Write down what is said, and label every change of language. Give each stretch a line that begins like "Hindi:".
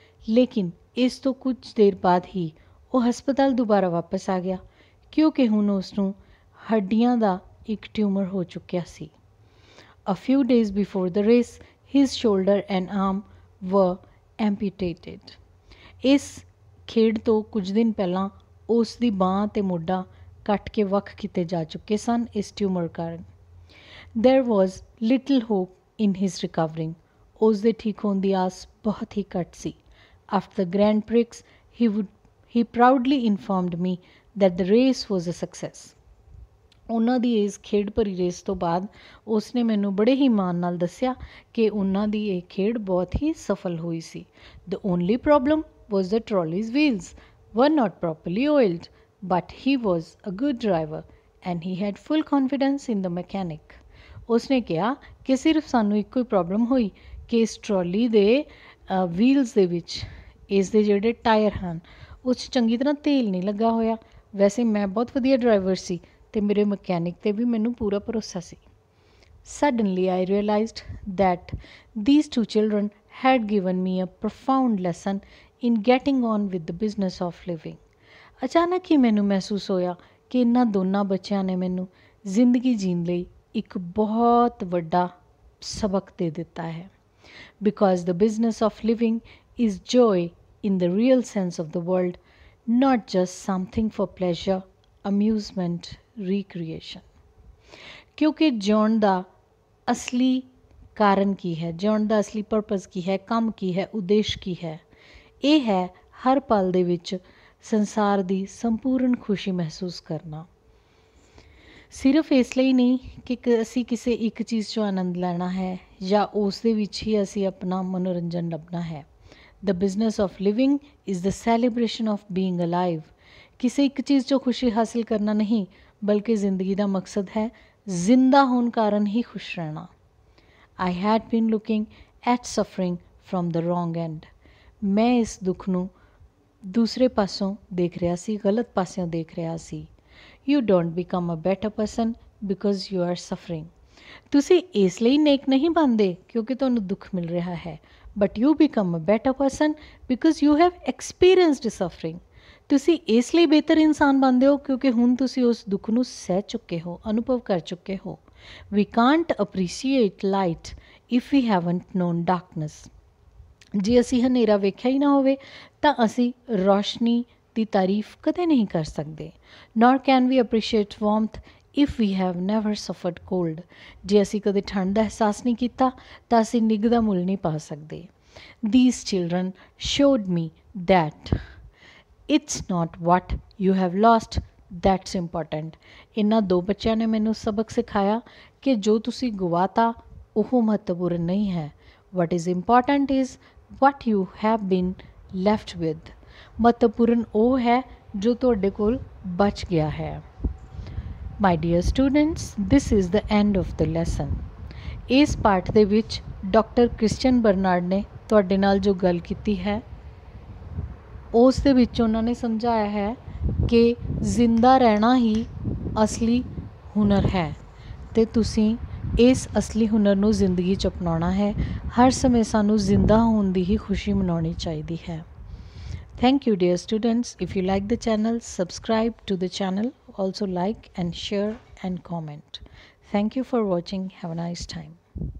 Punjabi: ਲੇਕਿਨ ਇਸ ਤੋਂ ਕੁਝ ਦੇਰ ਬਾਅਦ ਹੀ ਉਹ ਹਸਪਤਾਲ ਦੁਬਾਰਾ ਵਾਪਸ ਆ ਗਿਆ, ਕਿਉਂਕਿ ਹੁਣ ਉਸ ਨੂੰ ਹੱਡੀਆਂ ਦਾ ਇੱਕ ਟਿਊਮਰ ਹੋ ਚੁੱਕਿਆ ਸੀ।
English: A few days before the race his shoulder and arm were amputated।
Punjabi: ਇਸ ਖੇਡ ਤੋਂ ਕੁਝ ਦਿਨ ਪਹਿਲਾਂ ਉਸ ਦੀ ਬਾਂਹ ਅਤੇ ਮੋਢਾ ਕੱਟ ਕੇ ਵੱਖ ਕੀਤੇ ਜਾ ਚੁੱਕੇ ਸਨ ਇਸ ਟਿਊਮਰ ਕਾਰਨ।
English: There was little hope in his recovering।
Punjabi: ਉਸ ਦੇ ਠੀਕ ਹੋਣ ਦੀ ਆਸ ਬਹੁਤ ਹੀ ਘੱਟ ਸੀ।
English: After the Grand Prix, he proudly informed me that the race was a success।
Punjabi: ਉਹਨਾਂ ਦੀ ਇਸ ਖੇਡ ਭਰੀ ਰੇਸ ਤੋਂ ਬਾਅਦ ਉਸ ਨੇ ਮੈਨੂੰ ਬੜੇ ਹੀ ਮਾਣ ਨਾਲ ਦੱਸਿਆ ਕਿ ਉਹਨਾਂ ਦੀ ਇਹ ਖੇਡ ਬਹੁਤ ਹੀ ਸਫਲ ਹੋਈ ਸੀ।
English: The only problem was the trolley's wheels were not properly oiled, but he was a good driver and he had full confidence in the mechanic।
Punjabi: ਉਸਨੇ ਕਿਹਾ ਕਿ ਸਿਰਫ ਸਾਨੂੰ ਇੱਕੋ ਹੀ ਪ੍ਰੋਬਲਮ ਹੋਈ ਕਿ ਇਸ ਟਰੋਲੀ ਦੇ ਵੀਲਸ ਦੇ ਵਿੱਚ ਇਸ ਦੇ ਜਿਹੜੇ ਟਾਇਰ ਹਨ ਉਸ 'ਚ ਚੰਗੀ ਤਰ੍ਹਾਂ ਤੇਲ ਨਹੀਂ ਲੱਗਾ ਹੋਇਆ। ਵੈਸੇ ਮੈਂ ਬਹੁਤ ਵਧੀਆ ਡਰਾਈਵਰ ਸੀ ਅਤੇ ਮੇਰੇ ਮਕੈਨਿਕ 'ਤੇ ਵੀ ਮੈਨੂੰ ਪੂਰਾ ਭਰੋਸਾ ਸੀ।
English: Suddenly I realized that these two children had given me a profound lesson in getting on with the business of living।
Punjabi: ਅਚਾਨਕ ਹੀ ਮੈਨੂੰ ਮਹਿਸੂਸ ਹੋਇਆ ਕਿ ਇਹਨਾਂ ਦੋਨਾਂ ਬੱਚਿਆਂ ਨੇ ਮੈਨੂੰ ਜ਼ਿੰਦਗੀ ਜੀਣ ਲਈ ਇੱਕ ਬਹੁਤ ਵੱਡਾ ਸਬਕ ਦੇ ਦਿੱਤਾ ਹੈ।
English: Because the business of living is joy in the real sense of the word, not just something for pleasure, amusement, recreation।
Punjabi: ਕਿਉਂਕਿ ਜਿਉਣ ਦਾ ਅਸਲੀ ਕਾਰਨ ਕੀ ਹੈ, ਜਿਉਣ ਦਾ ਅਸਲੀ ਪਰਪਸ ਕੀ ਹੈ, ਕੰਮ ਕੀ ਹੈ, ਉਦੇਸ਼ ਕੀ ਹੈ? ਇਹ ਹੈ ਹਰ ਪਲ ਦੇ ਵਿੱਚ ਸੰਸਾਰ ਦੀ ਸੰਪੂਰਨ ਖੁਸ਼ੀ ਮਹਿਸੂਸ ਕਰਨਾ। ਸਿਰਫ ਇਸ ਲਈ ਨਹੀਂ ਕਿ ਅਸੀਂ ਕਿਸੇ ਇੱਕ ਚੀਜ਼ 'ਚੋਂ ਆਨੰਦ ਲੈਣਾ ਹੈ ਜਾਂ ਉਸ ਦੇ ਵਿੱਚ ਹੀ ਅਸੀਂ ਆਪਣਾ ਮਨੋਰੰਜਨ ਲੱਭਣਾ ਹੈ।
English: The business of living is the celebration of being alive।
Punjabi: ਕਿਸੇ ਇੱਕ ਚੀਜ਼ 'ਚੋਂ ਖੁਸ਼ੀ ਹਾਸਿਲ ਕਰਨਾ ਨਹੀਂ ਬਲਕਿ ਜ਼ਿੰਦਗੀ ਦਾ ਮਕਸਦ ਹੈ ਜ਼ਿੰਦਾ ਹੋਣ ਕਾਰਨ ਹੀ ਖੁਸ਼ ਰਹਿਣਾ।
English: I had been looking at suffering from the wrong end।
Punjabi: ਮੈਂ ਇਸ ਦੁੱਖ ਨੂੰ ਦੂਸਰੇ ਪਾਸੋਂ ਦੇਖ ਰਿਹਾ ਸੀ, ਗਲਤ ਪਾਸਿਓਂ ਦੇਖ ਰਿਹਾ ਸੀ।
English: You don't become a better person because you are suffering।
Punjabi: ਤੁਸੀਂ ਇਸ ਲਈ ਨੇਕ ਨਹੀਂ ਬਣਦੇ ਕਿਉਂਕਿ ਤੁਹਾਨੂੰ ਦੁੱਖ ਮਿਲ ਰਿਹਾ ਹੈ,
English: but you become a better person because you have experienced suffering।
Punjabi: ਤੁਸੀਂ ਇਸ ਲਈ ਬਿਹਤਰ ਇਨਸਾਨ ਬਣਦੇ ਹੋ ਕਿਉਂਕਿ ਹੁਣ ਤੁਸੀਂ ਉਸ ਦੁੱਖ ਨੂੰ ਸਹਿ ਚੁੱਕੇ ਹੋ, ਅਨੁਭਵ ਕਰ ਚੁੱਕੇ ਹੋ।
English: We can't appreciate light if we haven't known darkness।
Punjabi: ਜੇ ਅਸੀਂ ਹਨੇਰਾ ਵੇਖਿਆ ਹੀ ਨਾ ਹੋਵੇ ਤਾਂ ਅਸੀਂ ਰੌਸ਼ਨੀ ਦੀ ਤਾਰੀਫ ਕਦੇ ਨਹੀਂ ਕਰ ਸਕਦੇ।
English: Nor can we appreciate warmth if we have never suffered cold।
Punjabi: ਜੇ ਅਸੀਂ ਕਦੇ ਠੰਡ ਦਾ ਅਹਿਸਾਸ ਨਹੀਂ ਕੀਤਾ ਤਾਂ ਅਸੀਂ ਨਿੱਘ ਦਾ ਮੁੱਲ ਨਹੀਂ ਪਾ ਸਕਦੇ।
English: These children showed me that it's not what you have lost that's important।
Punjabi: ਇਹਨਾਂ ਦੋ ਬੱਚਿਆਂ ਨੇ ਮੈਨੂੰ ਸਬਕ ਸਿਖਾਇਆ ਕਿ ਜੋ ਤੁਸੀਂ ਗਵਾਤਾ ਉਹ ਮਹੱਤਵਪੂਰਨ ਨਹੀਂ ਹੈ।
English: What is important is what you have been left with।
Punjabi: ਮਹੱਤਵਪੂਰਨ ਉਹ ਹੈ ਜੋ ਤੁਹਾਡੇ ਕੋਲ ਬਚ ਗਿਆ ਹੈ।
English: My dear students, this is the end of the lesson।
Punjabi: ਇਸ ਪਾਠ ਦੇ ਵਿੱਚ ਡਾਕਟਰ ਕ੍ਰਿਸਚੀਅਨ ਬਰਨਾਰਡ ਨੇ ਤੁਹਾਡੇ ਨਾਲ ਜੋ ਗੱਲ ਕੀਤੀ ਹੈ ਉਸ ਦੇ ਵਿੱਚ ਉਹਨਾਂ ਨੇ ਸਮਝਾਇਆ ਹੈ ਕਿ ਜ਼ਿੰਦਾ ਰਹਿਣਾ ਹੀ ਅਸਲੀ ਹੁਨਰ ਹੈ ਅਤੇ ਤੁਸੀਂ ਇਸ ਅਸਲੀ ਹੁਨਰ ਨੂੰ ਜ਼ਿੰਦਗੀ 'ਚ ਅਪਣਾਉਣਾ ਹੈ। ਹਰ ਸਮੇਂ ਸਾਨੂੰ ਜ਼ਿੰਦਾ ਹੋਣ ਦੀ ਹੀ ਖੁਸ਼ੀ ਮਨਾਉਣੀ ਚਾਹੀਦੀ ਹੈ।
English: Thank you dear students। If you like the channel, subscribe to the channel, also like and share and comment। Thank you for watching। Have a nice time।